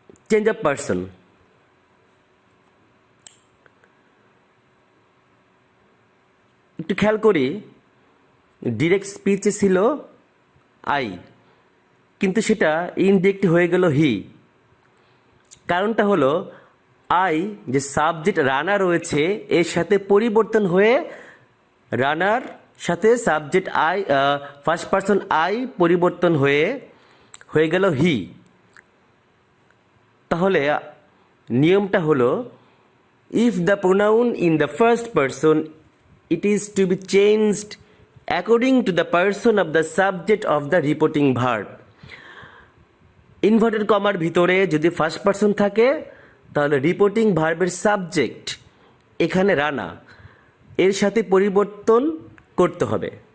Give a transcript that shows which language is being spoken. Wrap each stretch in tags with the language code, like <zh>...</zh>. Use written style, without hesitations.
<bn>Change of person, একটু খেয়াল করি, ডিরেক্ট স্পিচে ছিল আই, কিন্তু সেটা ইনডিরেক্ট হয়ে গেল হি। কারণটা হলো আই যে সাবজেক্ট রানা রয়েছে এর সাথে পরিবর্তন হয়ে রানার সাথে subject I first person I পরিবর্তন হয়ে গেল হি। তাহলে নিয়মটা হলো,</bn> <en>If the pronoun in the first person it is to be changed according to the person of the subject of the reporting verb.</en> <bn>Inverted কমার ভিতরে যদি ফার্স্ট পারসন থাকে তাহলে রিপোর্টিং ভার্বের সাবজেক্ট এখানে রানা এর সাথে পরিবর্তন করতে হবে।</bn>